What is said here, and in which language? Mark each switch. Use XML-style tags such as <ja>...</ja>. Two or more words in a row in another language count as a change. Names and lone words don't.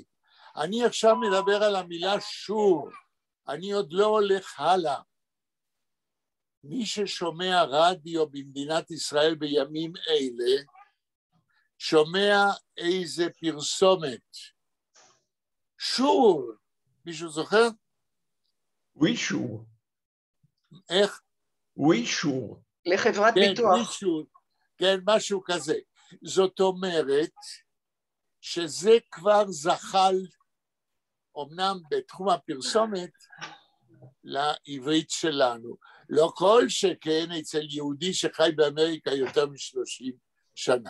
<he>אני עכשיו מדבר על המילה שור, אני עוד לא הולך הלאה. מי ששומע רדיו במדינת ישראל בימים אלה, שומע איזה פרסומת. שור, מישהו זוכר? ווי שור. איך? ווי שור. לחברת ביטוח. ווי שור, כן, משהו כזה. זאת אומרת, שזה כבר זחל, אמנם בתחום הפרסומת, לעברית שלנו. לא כל שכן אצל יהודי שחי באמריקה יותר מ-30 שנה.</he>